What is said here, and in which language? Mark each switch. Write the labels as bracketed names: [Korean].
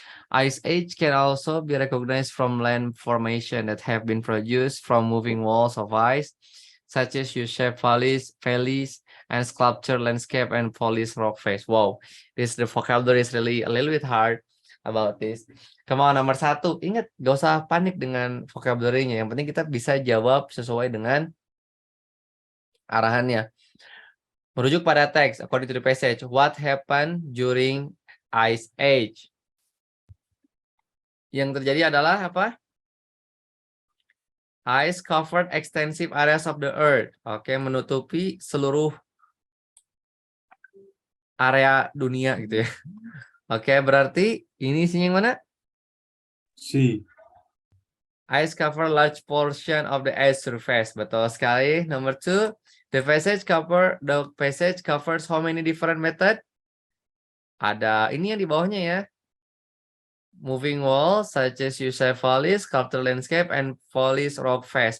[English] Ice age can also be recognized from land formation that have been produced from moving walls of ice, such as U-shaped valleys, and sculpture landscape and polished rock face. Wow, the vocabulary is really a little bit hard about this. Come on, nomor 1. [Indonesian] Ingat, gak usah panik dengan vocabulary-nya. Yang penting kita bisa jawab sesuai dengan arahannya. Merujuk pada teks, [English] according to the passage, what happened during Ice Age? [Indonesian] Yang terjadi adalah apa? [English] Ice covered extensive areas of the earth. [Indonesian] Oke, menutupi seluruh area dunia gitu ya. Oke, berarti ini isinya yang mana? C. [English] Ice cover large portion of the earth's surface. [Indonesian] Betul sekali. [English] Number 2, the passage covers how many different method? [Indonesian] Ada ini yang di bawahnya ya. [English] Moving wall such as use valleys, sculpture landscape, and polished rock face.